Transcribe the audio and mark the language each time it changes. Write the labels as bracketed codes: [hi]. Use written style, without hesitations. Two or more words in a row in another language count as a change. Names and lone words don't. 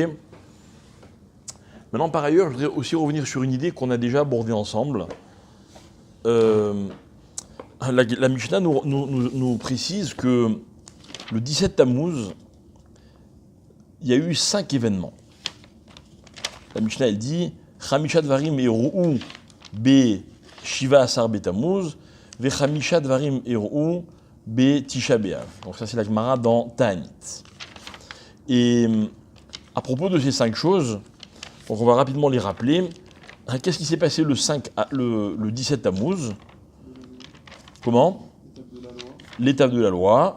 [fr] Maintenant, par ailleurs, je voudrais aussi revenir sur une idée qu'on a déjà abordée ensemble. La Mishnah nous précise que le 17 Tammuz, il y a eu 5 événements. La Mishnah, elle dit [he] חמישה דברים אירעו בשבעה עשר בתמוז וחמישה דברים אירעו בתשעה באב. [fr] Donc ça, c'est la Gemara dans Ta'anit. Et à propos de ces 5 choses, donc on va rapidement les rappeler. Qu'est-ce qui s'est passé le 17 Tammuz? Comment? L'étape de la loi.